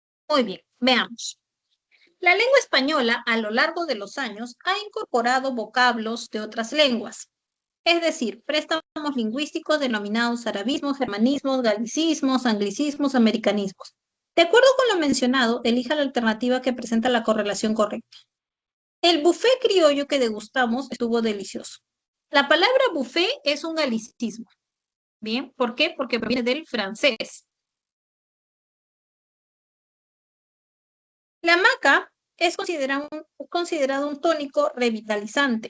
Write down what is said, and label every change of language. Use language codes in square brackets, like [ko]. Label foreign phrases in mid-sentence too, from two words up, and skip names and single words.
[es] Muy bien, veamos. La lengua española, a lo largo de los años, ha incorporado vocablos de otras lenguas, es decir, préstamos lingüísticos denominados arabismos, germanismos, galicismos, anglicismos, americanismos. De acuerdo con lo mencionado, elija la alternativa que presenta la correlación correcta. El buffet criollo que degustamos estuvo delicioso. La palabra buffet es un galicismo. Bien, ¿por qué? Porque proviene del francés. La maca es considerado un tónico revitalizante.